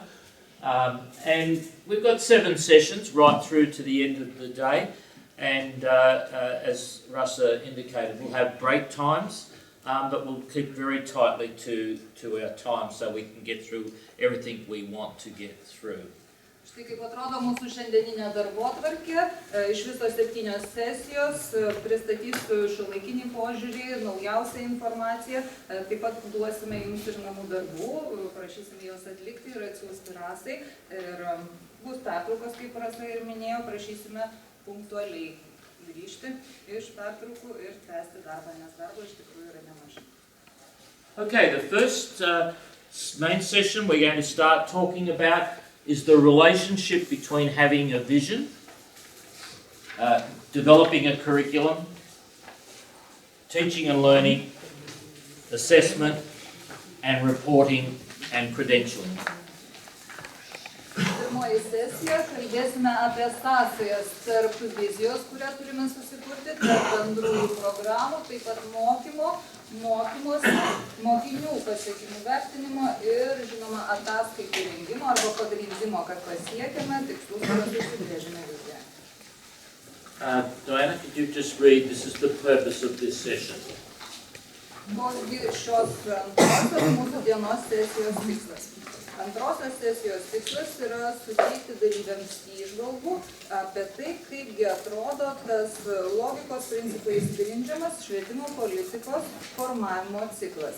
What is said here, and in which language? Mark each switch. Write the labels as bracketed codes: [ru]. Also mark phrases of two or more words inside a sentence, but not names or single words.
[en] And we've got 7 sessions right through to the end of the day. And as Rasa indicated, we'll have break times, but we'll keep very tightly to our time so we can get through everything we want to get through. [lt] Štai kaip atrodo mūsų šiandieninė darbotvarkė, iš viso 7 sesijos, pristatysiu šiuolaikinį požiūrį, naujausią informaciją, taip pat duosime jums ir namų darbų, prašysime juos atlikti ir atsiųsti Rasai. Ir bus pertraukos, kaip Rasa ir minėjo, prašysime punktualiai grįžti iš pertraukų ir tęsti darbą, nes darbo iš tikrųjų yra nemažai. [en] Okay, the first main session we're going to start talking about is the relationship between having a vision, developing a curriculum, teaching and learning, assessment, and reporting and credentialing. [lt] Pirmoji sesija, kalbėsime apie sąsajas tarp vizijos, kurią turime susikurti, tarp bendrųjų programų, taip pat mokymosi, mokinių pasiekimų vertinimo ir, žinoma, ataskaitų rengimo arba pagrindimo, kad pasiekėme tikslus, kuriuos užsibrėžėme vizijoje. [en] Diana, could you just read, this is the purpose of this session. [lt] Koksgi šios antrosios mūsų dienos sesijos tikslas. Antrosios sesijos tikslas yra suteikti dalyviams įžvalgų apie tai, kaipgi atrodo tas logikos principais grindžiamas švietimo politikos formavimo ciklas.